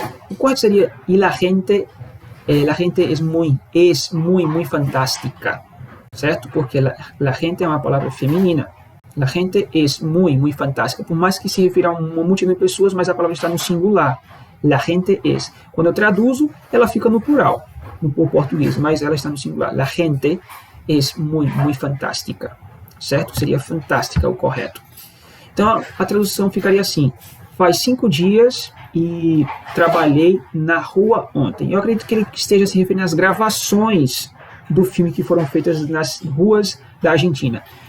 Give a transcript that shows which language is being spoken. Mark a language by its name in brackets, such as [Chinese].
[Portuguese] O correto seria, [Spanish] y la gente es muy fantástica, certo? [Portuguese] Porque la gente é uma palavra feminina. [Spanish] La gente es muy fantástica. [Portuguese] Por mais que se refira a uma multidão de pessoas, mas a palavra está no singular. [Spanish] La gente es. [Portuguese] Quando eu traduzo, ela fica no plural, no português, mas ela está no singular. [Spanish] La gente es muy, muy fantástica, certo? [Portuguese] Seria fantástica o correto. Então, a tradução ficaria assim: faz 5 dias e trabalhei na rua ontem. Eu acredito que ele esteja se referindo às gravações do filme que foram feitas nas ruas da Argentina.